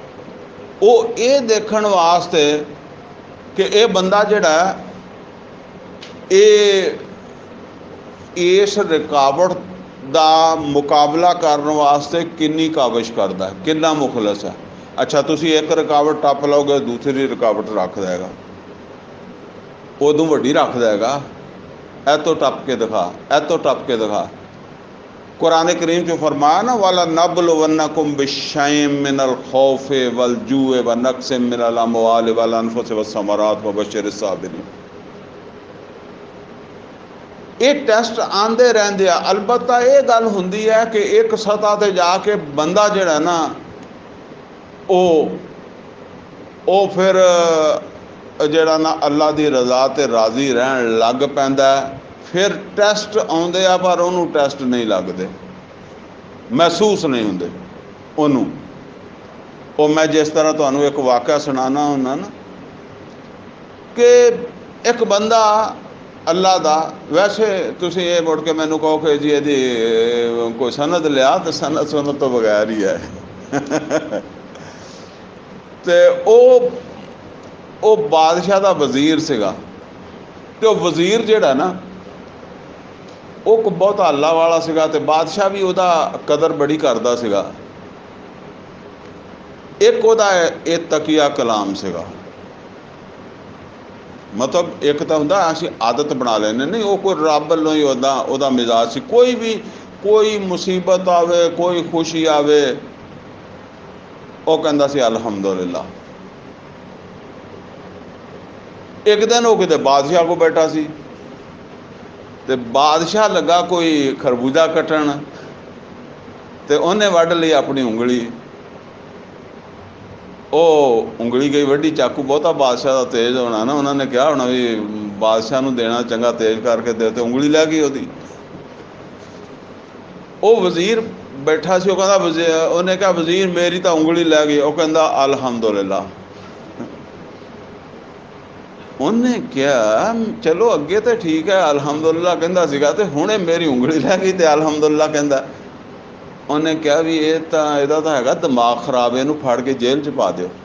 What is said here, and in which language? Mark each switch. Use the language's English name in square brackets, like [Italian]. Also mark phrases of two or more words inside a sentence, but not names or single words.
[Punjabi] ਵੋ ਯੇ ਦੇਖਣ ਵਾਸਤੇ ਕਿ ਯੇ ਬੰਦਾ ਜਿਹੜਾ ਯੇ ਇਸ ਰੁਕਾਵਟ ਕਾ ਮੁਕਾਬਲਾ ਕਰਨੇ ਵਾਸਤੇ ਕਿੰਨੀ ਕਾਵਿਸ਼ ਕਰਦਾ ਹੈ, ਕਿੰਨਾ ਮੁਖਲਸ ਹੈ। ਅੱਛਾ ਤੁਸੀ ਇੱਕ ਰੁਕਾਵਟ ਟੱਪ ਲੋਗੇ, ਦੂਸਰੀ ਰੁਕਾਵਟ ਰੱਖ ਦੇਗਾ, ਓਦੋਂ ਵੱਡੀ ਰੱਖ ਦੇਗਾ, ਏ ਤੋ ਟੱਪ ਕੇ ਦਿਖਾ, ਏ ਤੋ ਟੱਪ ਕੇ ਦਿਖਾ। ਕੁਰਆਨ ਕਰੀਮ ਚ ਫ਼ਰਮਾਇਆ ਨਾ, [Arabic] ولنبلونكم بشيء من الخوف والجوع ونقص من الأموال والأنفس والثمرات وبشر الصابرين. [Punjabi] ਯੇ ਟੈਸਟ ਆਂਦੇ ਰਹਿੰਦੇ ਆ। ਅਲਬੱਤਾ ਯੇ ਗੱਲ ਹੁੰਦੀ ਹੈ ਕਿ ਇੱਕ ਸਤਹ ਤੇ ਜਾਕੇ ਬੰਦਾ ਜਿਹੜਾ ਨਾ ਉਹ ਫਿਰ ਜਿਹੜਾ ਨਾ ਅੱਲਾਹ ਕੀ ਰਜ਼ਾ ਤੇ ਰਾਜ਼ੀ ਰਹਿਣ ਲੱਗ ਪੈਂਦਾ। ਫਿਰ ਟੈਸਟ ਆਉਂਦੇ ਆ ਪਰ ਉਹਨੂੰ ਟੈਸਟ ਨਹੀਂ ਲੱਗਦੇ, ਮਹਿਸੂਸ ਨਹੀਂ ਹੁੰਦੇ ਉਹਨੂੰ। ਉਹ ਮੈਂ ਜਿਸ ਤਰ੍ਹਾਂ ਤੁਹਾਨੂੰ ਇੱਕ ਵਾਕਿਆ ਸੁਣਾਨਾ ਹੁੰਦਾ ਨਾ ਕਿ ਇੱਕ ਬੰਦਾ ਅੱਲਾਹ ਦਾ, ਵੈਸੇ ਤੁਸੀਂ ਯੇ ਮੁੜ ਕੇ ਮੈਨੂੰ ਕਹੋ ਕਿ ਜੀ ਇਹਦੀ ਕੋਈ ਸਨਦ ਲਿਆ, ਤੋ ਸਨਦ ਸੁਣਨ ਤੋ ਬਗੈਰ ਹੀ ਹੈ। ਤੇ ਉਹ ਬਾਦਸ਼ਾਹ ਦਾ ਵਜ਼ੀਰ ਸੀਗਾ। ਤੇ ਉਹ ਵਜ਼ੀਰ ਜਿਹੜਾ ਨਾ ਉਹ ਬਹੁਤ ਅੱਲਾ ਵਾਲਾ ਸੀਗਾ, ਤੇ ਬਾਦਸ਼ਾਹ ਵੀ ਉਹਦਾ ਕਦਰ ਬੜੀ ਕਰਦਾ ਸੀਗਾ। ਇੱਕ ਉਹਦਾ ਇਹ ਤਕੀਆ ਕਲਾਮ ਸੀਗਾ, ਮਤਲਬ ਇੱਕ ਤਾਂ ਹੁੰਦਾ ਅਸੀਂ ਆਦਤ ਬਣਾ ਲੈਂਦੇ, ਨਹੀਂ ਉਹ ਕੋਈ ਰੱਬ ਵੱਲੋਂ ਹੀ ਉੱਦਾਂ ਉਹਦਾ ਮਿਜ਼ਾਜ ਸੀ। ਕੋਈ ਮੁਸੀਬਤ ਆਵੇ, ਕੋਈ ਖੁਸ਼ੀ ਆਵੇ, ਉਹ ਕਹਿੰਦਾ ਸੀ ਅਲਹਮਦੁਲਿਲਾ। ਇੱਕ ਦਿਨ ਵੋ ਕਿਤੇ ਬਾਦਸ਼ਾਹ ਕੋ ਬੈਠਾ ਸੀ, ਤੇ ਬਾਦਸ਼ਾਹ ਲੱਗਾ ਕੋਈ ਖਰਬੂਜ਼ਾ ਕੱਟਣ, ਤੇ ਉਨ੍ਹੇਂ ਵੱਢ ਲੀ ਅਪਨੀ ਉਂਗਲੀ। ਵੋ ਉਂਗਲੀ ਗਈ ਵੱਡੀ, ਚਾਕੂ ਬਹੁਤਾ ਬਾਦਸ਼ਾਹ ਕਾ ਤੇਜ਼ ਹੋਣਾ ਨਾ, ਉਨ੍ਹੋਂਨੇ ਕਹਾ ਹੋਣਾ ਭੀ ਬਾਦਸ਼ਾਹ ਨੂੰ ਦੇਣਾ ਚੰਗਾ ਤੇਜ਼ ਕਰਕੇ ਦੇ, ਤੇ ਉਂਗਲੀ ਲੈ ਗਈ ਉਹਦੀ। ਉਹ ਵਜ਼ੀਰ ਬੈਠਾ ਸੀ, ਉਹ ਕਹਿੰਦਾ ਉਹਨੇ ਕਿਹਾ ਵਜ਼ੀਰ ਮੇਰੀ ਤੋ ਉਂਗਲੀ ਲੈ ਗਈ। ਉਹ ਕਹਿੰਦਾ ਅਲਹਮਦੁਲਿਲਾ। ਉਹਨੇ ਕਿਹਾ ਚਲੋ ਅੱਗੇ ਤਾਂ ਠੀਕ ਹੈ, ਅਲਹਮਦੁਲਿਲਾ ਕਹਿੰਦਾ ਸੀਗਾ, ਤੇ ਹੁਣੇ ਮੇਰੀ ਉਂਗਲੀ ਲੈ ਗਈ ਤੇ ਅਲਹਮਦੁਲਿਲਾ ਕਹਿੰਦਾ। ਉਹਨੇ ਕਿਹਾ ਵੀ ਇਹਦਾ ਤਾਂ ਹੈਗਾ ਦਿਮਾਗ ਖਰਾਬ, ਇਹਨੂੰ ਫੜ ਕੇ ਜੇਲ੍ਹ 'ਚ ਪਾ ਦਿਓ।